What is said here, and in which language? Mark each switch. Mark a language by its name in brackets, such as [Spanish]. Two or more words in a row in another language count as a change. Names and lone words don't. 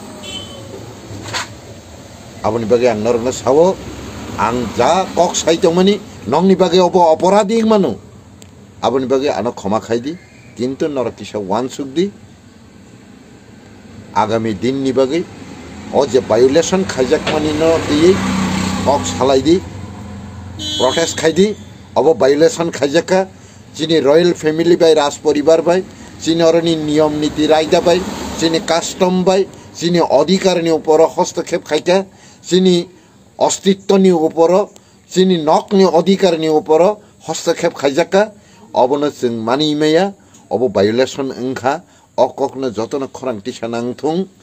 [Kok Borok] आबुनि बागै आं नरनो सावो आं जा कक साइतमानि नंनि बागै अपराधी मानो आबुनि बागै आनो क्षमा खायदि किन्तु नरकिसा वान सुकदि आगामी दिन नि बागै अ जे वायोलेशन खाइजाक मानि न दियै कक सालायदि प्रोटेस्ट खाइदि अब वायोलेशन खाइजाका जिनि [English] royal family [Kok Borok] बाय [Hindi] राज परिवार [Kok Borok] बाय जिनि अरनि नियम नीति रायदा बाय जिनि कास्टम बाय जिनि अधिकारनि ऊपर हस्तक्षेप खाइका जिनि अस्तित्वनि उपर जोंनि नकनि अधिकारनि उपर हस्तक्षेप खायजाका अबनो जों मानिमेया अब भायोलेसन ओंखा अककनो जतन खरांथि सानांथुं